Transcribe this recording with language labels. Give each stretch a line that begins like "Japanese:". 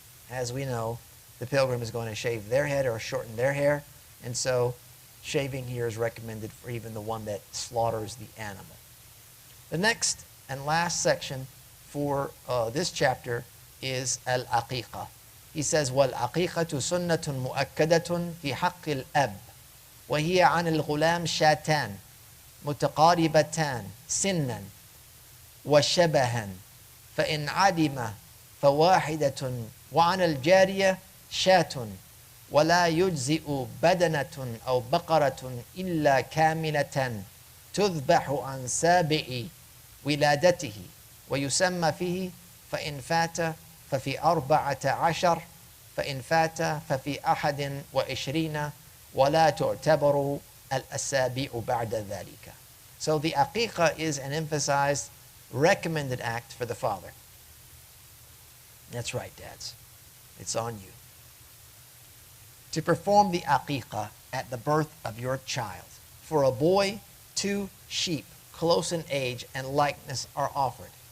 English: As we know, the pilgrim is going to shave their head or shorten their hair, and so shaving here is recommended for even the one that slaughters the animal. The next and last section for this chapter is al-Aqiqah. He says,
Arabic: وَالْعَقِيقَةُ سُنَّةٌ مُؤَكَّدَةٌ فِي حَقِّ الْأَبْ وَهِيَ عَنِ الْغُلَامِ شَاتَانِ متقاربتان سنا وشبها فإن عدم فواحدة وعن الجارية شاة ولا يجزئ بدنة أو بقرة إلا كاملة تذبح عن سابع ولادته ويسمى فيه فإن فات ففي 14 فإن فات ففي 21 ولا تعتبر الأسابيع بعد ذلك.
English: So the Aqiqah is an emphasized recommended act for the father. That's right, dads. It's on you. To perform the Aqiqah at the birth of your child. For a boy, 2 sheep close in age and likeness are offered.